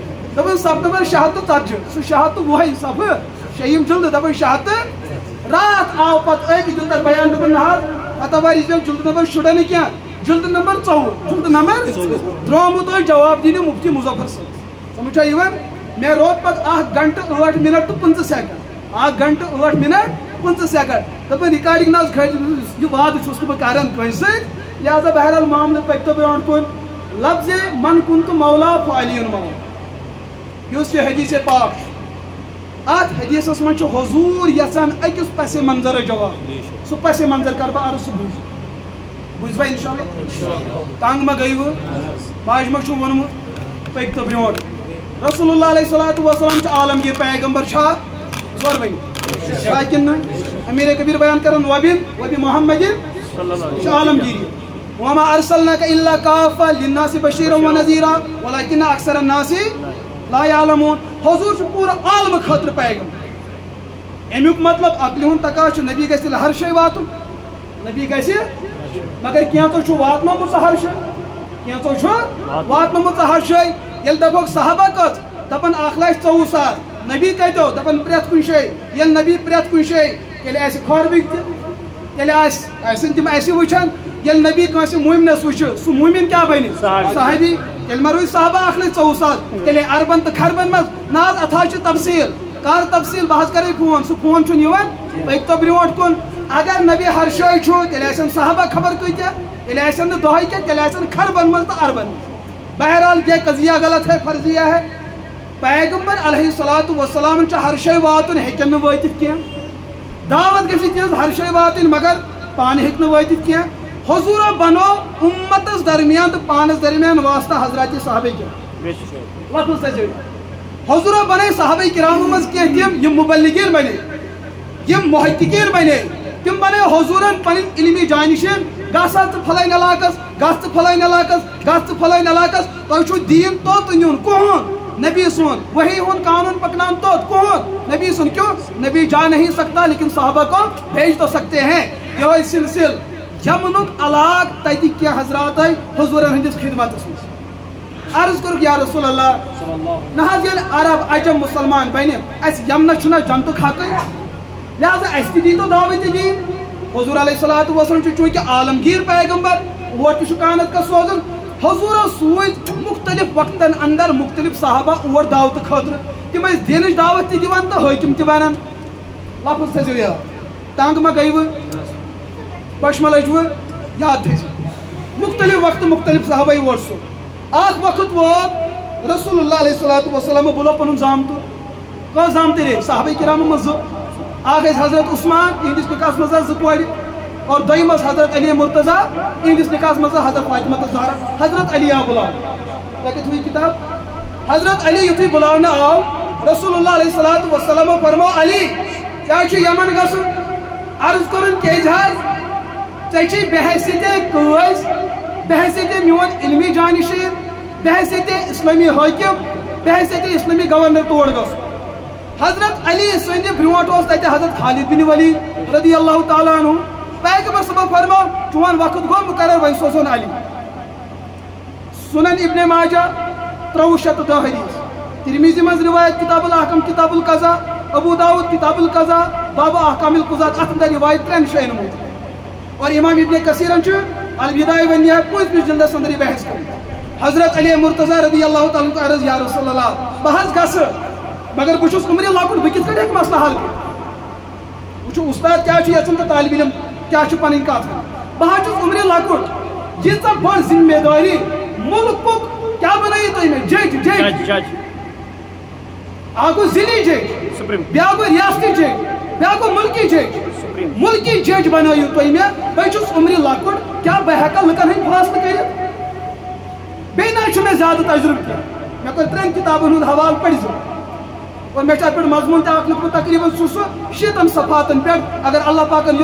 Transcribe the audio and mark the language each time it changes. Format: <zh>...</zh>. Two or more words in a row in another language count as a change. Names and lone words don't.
<ks>دپان سپتمبر 640 سُہ 620 صفہٕ 6یِم جلدٕ دپان 600 راتھ آو پتہٕ أکۍ جلدس بیان دپان نہ حظ فتح جلدٕ نمبر شُراہ نہٕ کینٛہہ جلدٕ نمبر 24 جلدٕ نمبر ترٛوومُت ٲسۍ جواب دِنہِ مفتی مظفر صٲب سمجھ چھا یِوان مےٚ روٗد پتہٕ 1 گنٹہٕ 8 منٹ تہٕ 15 سیکنڈ 1 گنٹہٕ 8 منٹ 15 سیکنڈ دپان رِکاڈِنگ نہ حظ کھٲلۍ یہِ وعدٕ چھُس نہٕ بہٕ کران کٲنٛسہِ سۭتۍ لہذا بہرحال معاملہٕ پٔکۍتو برونٛٹھ کُن لفظ</ks> <ar>من كنت مولا فعلی مولا</ar> <ks>یُس یہِ حدیث پاک چھُ اتھ حدیثس منٛز چھُ حضوٗر یژھان أکِس پسِ منظرٕ جواب سُہ پسِ منظر کرٕ بہٕ عرض سُہ بوٗزِو بوزوا انشاءاللہ تنگ ما گئی باج ما چھو ونمت پک تو برونٹ</ks> <ar>رسول اللہ علیہ الصلوۃ والسلام</ar> <ks>چھ عالمگیر پیغمبر چھا زور بین لیکن امیر کبیر بیان کرن وبی محمد چھ عالمگیری</ks> <ar>وما ارسلناک الا کافہ للناس بشیرا ونذیرا ولکن اکثر الناس لا يعلمون</ar> <ks>حضور چھ پورا عالم خاطر پیغمبر امیک مطلب عقل ہن تقاض نبی گژھِ ہر شے واتن نبی گژھِ مگر کینٛژو چھُ واتنومُت ہر شے کینٛژو چھُ واتنومُت ہر شے ییٚلہِ دپوکھ صحابہ کٔژ دپن 1,24,000 نبی کتو دپن پرٛٮ۪تھ کُنہِ جایہِ ییٚلہِ نبی پرٛٮ۪تھ کُنہِ جایہِ تیٚلہِ آسہِ کھۄربٕکۍ تہِ تیٚلہِ آسن تِم اَسہِ وٕچھان ییٚلہِ نبی کٲنٛسہِ موٗمنس وٕچھِ سُہ موٗمِن کیٛاہ بنہِ صحابی تیٚلہِ ما روزِ صحابہ 1,24,000 تیٚلہِ اربن تہٕ کھربن منٛز نہ حظ اتھ حظ چھِ تفصیل کر تفصیل بہٕ حظ کرے فون سُہ فون چھُنہٕ یِوان پٔکۍتو برونٛٹھ کُن اگر نبی ہر جایہِ چھُ تیٚلہِ آسن صحابہ خبر کۭتیاہ تیٚلہِ آسن نہٕ دۄہے کینٛہہ تیٚلہِ آسن کھربن منٛز تہٕ اربن منٛز بہرحال</ks> <ur>یہ قضیہ غلط ہے فرضیہ ہے</ur> <ks>پیغمبر</ks> <ar>علیہ الصلوۃ والسلام</ar> <ks>چھ ہر شے واتن ہیٚکن نہٕ وٲتِتھ کینٛہہ دعوت گژھِ تِہنٛز ہر شے واتٕنۍ مگر پانہٕ ہیٚکہِ نہٕ وٲتِتھ کینٛہہ حضورو بنو اُمتس درمیان تہٕ پانس درمیان واسطہ حضرات صحابہ کرام لفظ تھٲیزیو حضورو بنے صحابہ کرامو منٛز کینٛہہ تِم یِم مبلغیٖن بنے یِم محققیٖن بنے تِم بنے حضورن پنٕنۍ علمی جانشین گژھ حظ ژٕ پھلٲنۍ علاقس گژھ ژٕ پھلٲنۍ علاقس گژھ ژٕ پھلٲنۍ علاقس تۄہہِ چھُو دیٖن توٚت نیُن کُہُنٛد نبی سن وہی ہُنٛد قانون پکنان توٚت کُہُنٛد نبی سن</ks> <ur>کیوں نبی جا نہیں سکتا لیکن صحابہ کو بھیج تو سکتے ہیں</ur> <ks>یہ سلسل یمنُک علاقہٕ تتہِ کینٛہہ حضرات آے حضورن ہٕنٛدِس خدمتس منٛز عرض کوٚرُکھ</ks> <ar>یا رسول اللہ</ar> <ks>نہ حظ ییٚلہِ عرب عجم مسلمان بنہِ اَسہِ یمنس چھُنہ جنتُک حقٕے لہذا اَسہِ تہِ دیٖتو دعوتِ دیٖن حضور</ks> <ar>علیہ الصلوۃ والسلام</ar> <ks>چھُ چوٗنٛکہِ عالمگیٖر پیغمبر اور تہِ چھُ کانٛہہ نتہٕ کانٛہہ سوزُن حضورو سوٗزۍ مختلف وقتن اندر مختلف صحابہ اور دعوتہٕ خٲطرٕ تِم ٲسۍ دینٕچ دعوت تہِ دِوان تہٕ حٲکِم تہِ بنان لفظ تھٲیزیو یاد تنگ ما گٔیوٕ پشمہ لٔجوٕ یاد تھٲیزیو مختلف وقتہٕ مختلف صحابہ اور سُہ اکھ وقت ووت</ks> <ar>رسول اللہ علیہ الصلوۃ والسلام</ar> <ks>بُلو پنُن زامتہٕ کٔژ زامتٕرۍ ٲسۍ صحابہ کرامو منٛز زٕ اکھ ٲسۍ حضرت عثمان یِہنٛدِس نکاحس منٛز ٲسۍ زٕ کورِ اور دوٚیِم ٲس حضرت علی مرتضیٰ یِہنٛدِس نکاحس منٛز حضرت فاطمہ زہرا حضرت علی آو بُلاونہٕ تۄہہِ کتہِ ہوٗ کِتاب حضرت علی یُتھُے بُلاونہٕ آو</ks> <ar>رسول اللہ علیہ الصلوۃ والسلامو</ar> <ks>فرمو علی ژےٚ چھُ یمن گژھُن عرض کوٚرُن کیٛازِ حظ ژےٚ چھُے بحیثیتے قٲضۍ بحیثیتے میون علمی جانشین بحیثیتے اسلامی حٲکِم بحیثیتے اسلامی گورنر تور گژھُن حضرت علی سٕنٛدِ برونٛٹھ اوس تتہِ حضرت خالد بن ولید</ks> <ar>رضی اللہ تعالیٰ عنہ</ar> <ks>پیغمبر صٲبو فرمو چون وقت گوٚو مُقرر وۄنۍ سوزون علی سنن ابن ماجہ 310 حدیث ترمیزی منٛز روایت کتاب الاحکام کتاب القضاء ابو داؤد کتاب القضاء باب احکام القضاۃ اتھ اندر روایت 3 جاین موجود اور امام ابن کثیرن چھُ البدایہ والنہایہ 25 جلدس اندر یہ بحث کٔرمٕژ حضرت علی مرتضیٰ</ks> <ar>رضی اللہ تعالیٰ عنہ</ar> <ks>عرض</ks> <ar>یا رسول اللہ</ar> <ks>بہٕ حظ گژھٕ مگر بہٕ چھُس عمرِ لۄکُٹ بہٕ کِتھ کٔٹھۍ ہیٚکہٕ مسلہٕ حل کٔرِتھ وٕچھو اُستاد کیٛاہ چھُ یژھان تہٕ طالبہِ علم کیٛاہ چھُ پنٕنۍ کتھ بہٕ حظ چھُس عمرِ لۄکُٹ ییٖژاہ بٔڑ ذمہ دٲری مُلکُک کیٛاہ بنٲیِو تُہۍ مےٚ جج اکھ گوٚو ضلعی جج بیٛاکھ گوٚو ریاستی جج بیٛاکھ گوٚو مُلکی جج مُلکی جج بنٲیِو تُہۍ مےٚ بہٕ چھُس عمرِ لۄکُٹ کیٛاہ بہٕ ہٮ۪کا لُکن ہٕنٛدۍ فٲصلہٕ کٔرِتھ بیٚیہِ نہ حظ چھُ مےٚ زیادٕ تجرُبہٕ کینٛہہ مےٚ کوٚر 3 کِتابن ہُنٛد حوالہٕ پٔرۍزیو اور مےٚ چھُ اَتھ پٮ۪ٹھ مضموٗن تہِ اکھ لیوٗکھمُت تقریٖباً چھُ سُہ 6 صفحاتن پٮ۪ٹھ اگر اللہ پاکن</ks>